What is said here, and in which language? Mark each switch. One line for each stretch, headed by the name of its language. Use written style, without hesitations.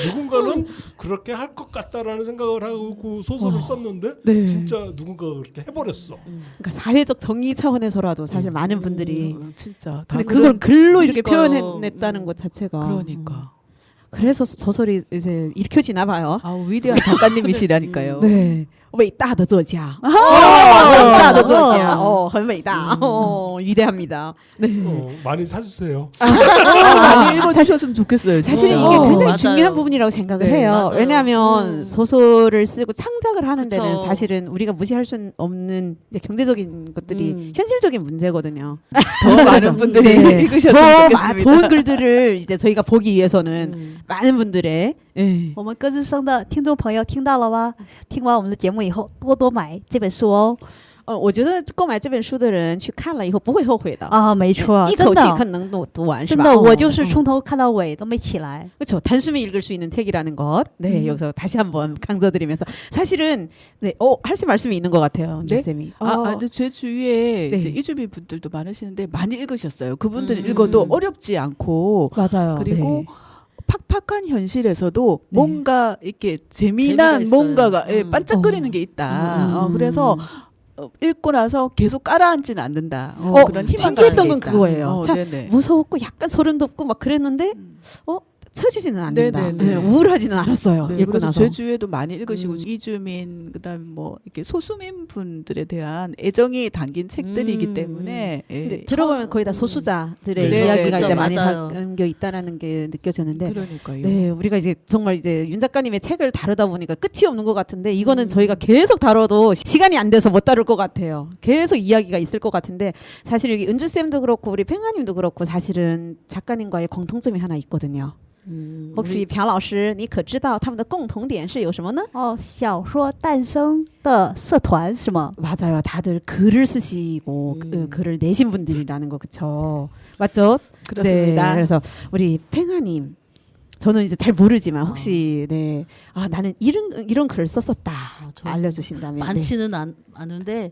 Korean: 누군가는 그렇게 할 것 같다라는 생각을 하고 소설을 썼는데 네. 진짜 누군가가 그렇게 해버렸어. 그러니까 사회적 정의 차원에서라도 사실 많은 분들이 진짜. 근데 다 그걸 글로 이렇게 그러니까요. 표현했다는 것 자체가 그러니까. 그래서 소설이 이제 읽혀지나 봐요. 아, 위대한 작가님이시라니까요. 네.
Chinese: 伟大的作家，伟大的作家，很伟大，
Korean: 위대합니다. 네. 많이 사주세요. 많이 읽어주셨으면 좋겠어요. 사실 진짜. 이게 굉장히 맞아요. 중요한 부분이라고 생각을 네, 해요. 맞아요. 왜냐하면 소설을 쓰고 창작을 하는 그쵸. 데는 사실은 우리가 무시할 수 없는 이제 경제적인 것들이 현실적인 문제거든요. 더 많은 분들이 네. 읽으셨으면 좋겠습니다. 좋은 글들을 이제 저희가 보기 위해서는 많은 분들의
Chinese: 我们歌之声的听众朋友听到了吗？听完我们的节目以后，多多买这本书哦。我觉得购买这本书的人去看了以后不会后悔的。啊，没错，一口气真的可能读完是吧？真的，我就是从头看到尾都没起来。
Korean: 그렇죠. 단숨에 읽을 수 있는 책이라는 것. 네, 여기서 다시 한번 강조드리면서 사실은 네, 하실 말씀이 있는 것 같아요, 네? 쌤이. 근데 제 주위에 네. 이제 이주민 분들도 많으시는데 많이 읽으셨어요. 그분들 읽어도 어렵지 않고 맞아요. 그리고 네. 팍팍한 현실에서도 네. 뭔가 이렇게 재미가 재미난 있어요. 뭔가가 반짝거리는 게 있다. 그래서 읽고 나서 계속 깔아앉지는 않는다. 그런 희망 신기했던 건 그거예요. 참 네네. 무서웠고 약간 소름 돋고 막 그랬는데 처지지는 않는다. 네네네. 네, 우울하지는 않았어요. 네, 읽고 그래서 나서. 제 주위에도 많이 읽으시고 이주민 그다음 뭐 이렇게 소수민 분들에 대한 애정이 담긴 책들이기 때문에 근데 들어보면 거의 다 소수자들의 네. 이야기가 네, 이제 많이 맞아요. 담겨 있다라는 게 느껴졌는데 그러니까요. 네, 우리가 이제 정말 이제 윤 작가님의 책을 다루다 보니까 끝이 없는 것 같은데 이거는 저희가 계속 다뤄도 시간이 안 돼서 못 다룰 것 같아요. 계속 이야기가 있을 것 같은데 사실 여기 은주 쌤도 그렇고 우리 팽아님도 그렇고 사실은 작가님과의 공통점이 하나 있거든요.
Chinese: 혹시 朴老师你可知道他们的共同点是有什么呢？哦，小说诞生的社团是吗？
Korean: 맞아요. 다들 글을 쓰시고 글을 내신 분들이라는 거 그쵸? 맞죠? 그렇습니다. 네, 그래서 우리 팽아님 저는 이제 잘 모르지만 혹시 네, 나는 이런 글을 썼었다 저 알려주신다면 많지는 않은데